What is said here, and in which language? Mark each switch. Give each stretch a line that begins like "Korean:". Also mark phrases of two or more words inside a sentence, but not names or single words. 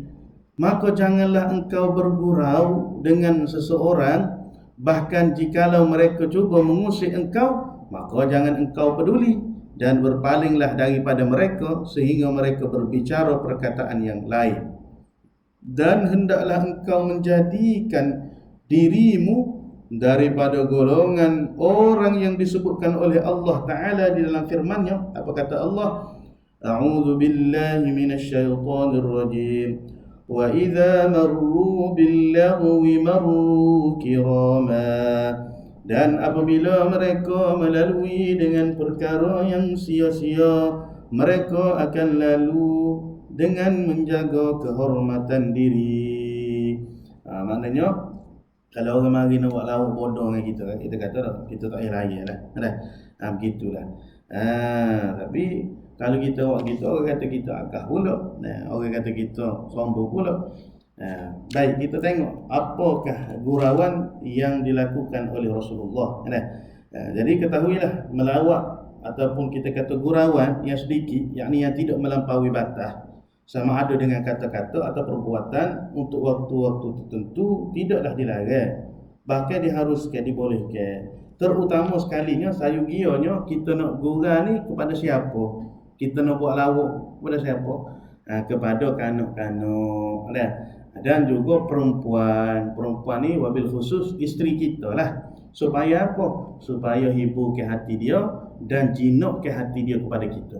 Malay: Maka janganlah engkau bergurau dengan seseorang, bahkan jikalau mereka cuba mengusik engkau, maka jangan engkau peduli dan berpalinglah daripada mereka sehingga mereka berbicara perkataan yang lain. Dan hendaklah engkau menjadikan dirimu daripada golongan orang yang disebutkan oleh Allah Ta'ala di dalam firman-Nya. Apa kata Allah?
Arabic: أعوذ بالله من الشيطان الرجيم. وإذا مروا باللغو مروا كراما.
Malay: Dan apabila mereka melalui dengan perkara yang sia-sia, mereka akan lalu dengan menjaga kehormatan diri. Maknanya kalau orang mari nak buat lawak bodoh dengan kita, kita kata dah, kita tak payah raya lah. Begitulah. Tapi kalau kita buat gitu, orang kata kita agak pula. Orang kata kita sombong pula. Baik, kita tengok apakah gurauan yang dilakukan oleh Rasulullah. Jadi ketahuilah, melawak ataupun kita kata gurauan yang sedikit, yakni yang tidak melampaui batas, sama ada dengan kata-kata atau perbuatan untuk waktu-waktu tertentu, tidaklah dilarang, bahkan diharuskan, dibolehkan. Terutama sekalinya sayugianya kita nak gurau ni kepada siapa? Kita nak buat lawak kepada siapa? Kepada kanak-kanak dan juga perempuan ni
Arabic: وبالخصوص
Malay: isteri kita lah. Supaya apa? Supaya hibur ke hati dia dan jinak ke hati dia kepada kita.